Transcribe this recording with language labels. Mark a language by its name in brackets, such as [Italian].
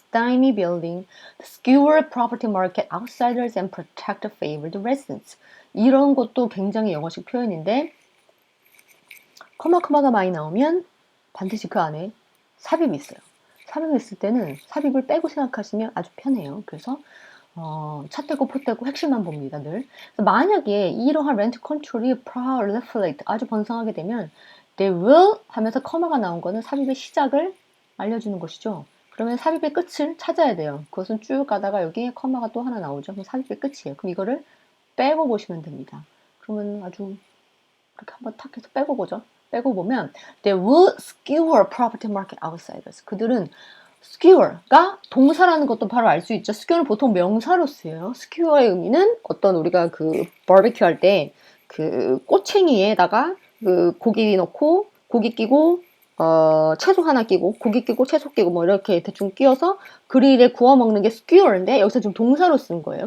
[English] stymie building, the skewer property market outsiders and protect favored residents. [Korean] 이런 것도 굉장히 영어식 표현인데 커마가 많이 나오면 반드시 그 안에 삽입이 있어요. 삽입이 있을 때는 삽입을 빼고 생각하시면 아주 편해요. 그래서 차 떼고 포 떼고 핵심만 봅니다. 늘. 만약에 이러한 렌트 컨트롤이 proliferate, 아주 번성하게 되면 [English] they will [Korean] 하면서 커마가 나온 거는 삽입의 시작을 알려주는 것이죠. 그러면 삽입의 끝을 찾아야 돼요. 그것은 쭉 가다가 여기에 커마가 또 하나 나오죠. 그럼 삽입의 끝이에요. 그럼 이거를 빼고 보시면 됩니다. 그러면 아주 그렇게 한번 탁 해서 빼고 보죠. 빼고 보면 [English] they will skewer property market outsiders. [Korean] 그들은 skewer가 동사라는 것도 바로 알 수 있죠. skewer는 보통 명사로 쓰여요. skewer의 의미는 어떤 우리가 그 바베큐 할 때 그 꼬챙이에다가 그 고기 넣고 고기 끼고 채소 하나 끼고 고기 끼고 채소 끼고 뭐 이렇게 대충 끼워서 그릴에 구워 먹는 게 skewer인데 여기서 지금 동사로 쓴 거예요.